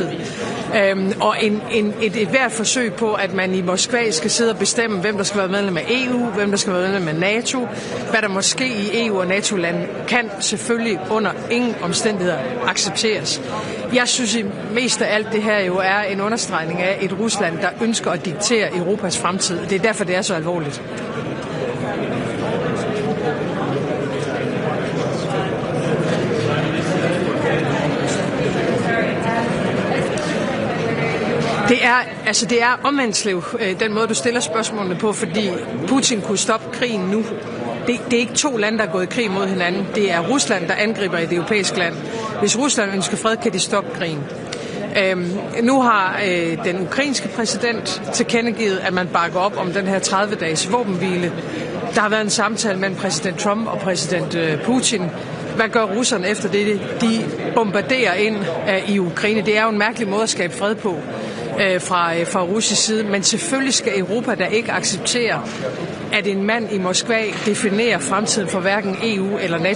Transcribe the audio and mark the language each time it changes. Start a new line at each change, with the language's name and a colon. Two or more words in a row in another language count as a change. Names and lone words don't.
Danish: Og et hvert forsøg på, at man i Moskva skal sidde og bestemme, hvem der skal være medlem af EU, hvem der skal være medlem af NATO, hvad der måske i EU og NATO-lande, kan selvfølgelig under ingen omstændigheder accepteres. Jeg synes mest af alt det her jo er en understregning af et Rusland, der ønsker at diktere Europas fremtid. Det er derfor, det er så alvorligt. Det er omvendt, den måde, du stiller spørgsmålene på, fordi Putin kunne stoppe krigen nu. Det er ikke to lande, der er gået i krig mod hinanden. Det er Rusland, der angriber et europæisk land. Hvis Rusland ønsker fred, kan de stoppe krigen. Nu har den ukrainske præsident tilkendegivet, at man bakker op om den her 30-dages våbenhvile. Der har været en samtale mellem præsident Trump og præsident Putin. Hvad gør russerne efter det? De bombarderer ind i Ukraine. Det er jo en mærkelig måde at skabe fred på fra russisk side. Men selvfølgelig skal Europa da ikke acceptere, at en mand i Moskva definerer fremtiden for hverken EU eller NATO.